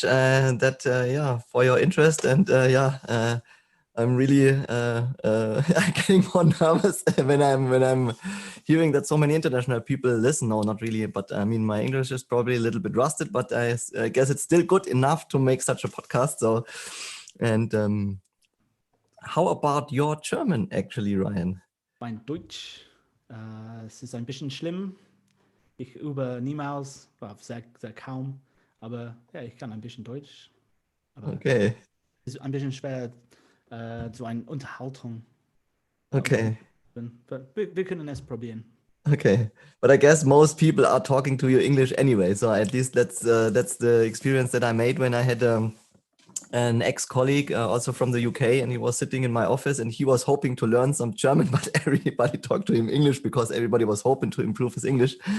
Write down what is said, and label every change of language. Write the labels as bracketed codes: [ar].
[en] For your interest, and I'm really getting more nervous when I'm hearing that so many international people listen. No, not really, but I mean, my English is probably a little bit rusted, but I guess it's still good enough to make such a podcast. So, and how about your German, actually, Ryan? [de] Mein Deutsch, es ist ein bisschen schlimm. Ich übe niemals, sehr, sehr kaum, aber ja, ich kann ein bisschen Deutsch. Aber [en] Okay. [de] es ist ein bisschen schwer, so eine Unterhaltung. [en] Okay. [de] Wir können es probieren. [en] Okay, but I guess most people are talking to you English anyway. So at least that's the experience that I made when I had an ex-colleague also from the UK, and he was sitting in my office and he was hoping to learn some German, but everybody talked to him English because everybody was hoping to improve his English.